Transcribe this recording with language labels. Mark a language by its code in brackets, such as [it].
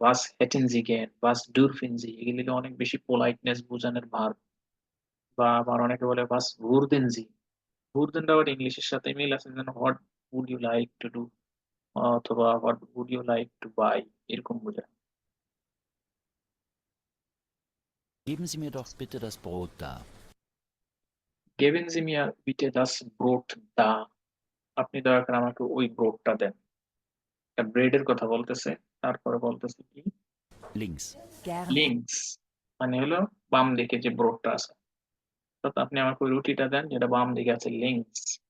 [de] বাস হেটেন জি গেন, বাস ডুরফিন জি, [bn] এগুলি অনেক বেশি পোলাইটনেস বোঝানোর ভার। বা আবার অনেকে বলে বাস ভুরদেন জি, ভুরদেনটা আবার ইংলিশের সাথে মিল আছে, যেন [en] what would you like to do, [bn] অথবা [en] what would you like to buy, [bn] এরকম বোঝায়। [de] Geben Sie mir doch bitte das Brot da. [bn] গেবেন জি মিয়া বিটে দাস ব্রোট দা, আপনি দয়া করে আমাকে ওই ব্রোডটা দেন। একটা ব্রেডের কথা বলতেছে, তারপরে বলতেছে কি [de] Links. Gerne. [bn] লিঙ্কস মানে হলো বাম দিকে যে ব্রোডটা আছে, অর্থাৎ আপনি আমাকে ওই রুটিটা দেন যেটা বাম দিকে আছে, লিঙ্কস।